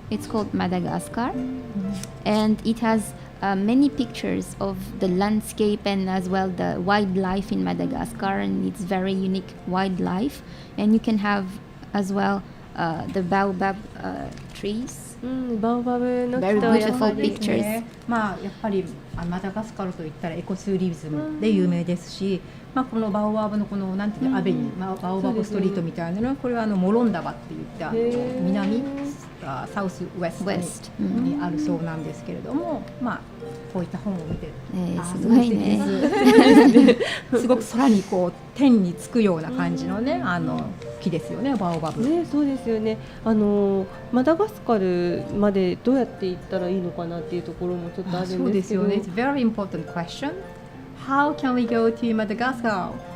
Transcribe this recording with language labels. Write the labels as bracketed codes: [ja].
[en] It's called Madagascar, and it has many pictures of the landscape and as well the wildlife in Madagascar, and it's very unique wildlife. And you can have as well the baobab trees. [ja] バオバブの [en] Very beautiful pictures. [ja] やっぱりマダガスカルといったらエコツーリズムで有名ですし、このバオバブのこのなんていうのアベニュー、バオバブストリートみたいなのはこれはモロンダバっていった南サウスウェストにあるそうなんですけれども、こういった本を見て、すごいね。すごく空にこう天につくような感じのね木ですよね、バオバブ。ね、そうですよね。マダガスカルまでどうやって行ったらいいのかなっていうところもちょっとあるんですけど。そうですよね。 [en] It's a very important question. How can we go to Madagascar?